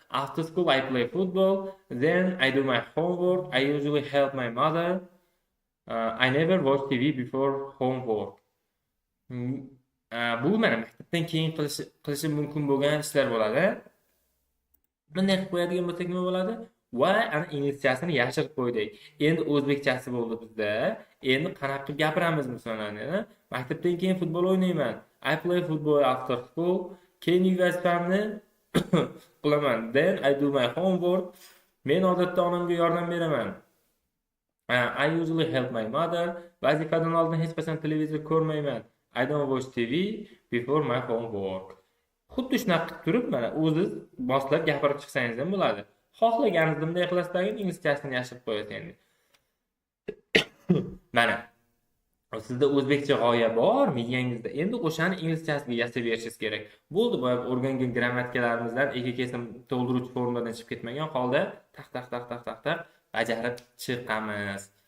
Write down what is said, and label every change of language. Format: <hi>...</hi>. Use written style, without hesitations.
<en>After school I play football, then I do my homework. I usually help my mother. I never watch TV before homework.</en> <uz>Bu mana maktabdan keyin qilishi mumkin bo'lgan ishlar bo'ladi. Bunday qilib qo'yadigan bo'lsak nima bo'ladi? Va ana inglizchasini yashirib qo'ydik. Endi o'zbekchasi bo'ldi bizda. Endi qanaqa qilib gapiramiz masalan, maktabdan keyin futbol o'ynayman.</uz> <en>I play football after school. Can you guys family?</en> <uz>qilaman.</uz> <en>Then I do my homework.</en> <uz>Men odatda onamga yordam beraman.</uz> <en>I usually help my mother.</en> <uz>Vazifadan oldin hech qachon televizor ko'rmayman.</uz> <en>I don't watch TV before my homework.</en> <uz>Xuddi shunaqa qilib turib, mana o'ziz boshlab gapirib chiqsangiz ham bo'ladi. Xohlaganingiz bunday qilasiz, inglizchasini yashirib qo'yasiz endi. Mana sizda o'zbekcha g'oya bor miyangizda. Endi o'shani inglizchasiga yasab berishingiz kerak. Bo'ldi, boya o'rgangan grammatikalarimizdan kesim to'ldiruvchi formuladan chiqib ketmagan holda taq bajarib chiqamiz.</uz>